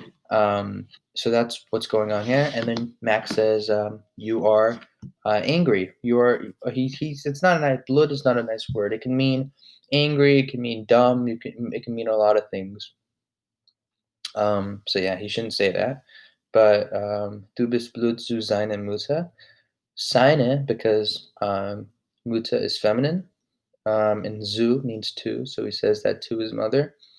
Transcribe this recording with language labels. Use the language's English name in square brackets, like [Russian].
[English] So that's what's going on here. And then Max says, "You are angry. You are." He's. It's not a nice. Blood is not a nice word. It can mean angry. It can mean dumb. It can mean a lot of things. So yeah, he shouldn't say that. [German] But du bist Blut zu seiner Mutter. [English] Seine because Mutter is feminine, and zu means to, so he says that to his mother.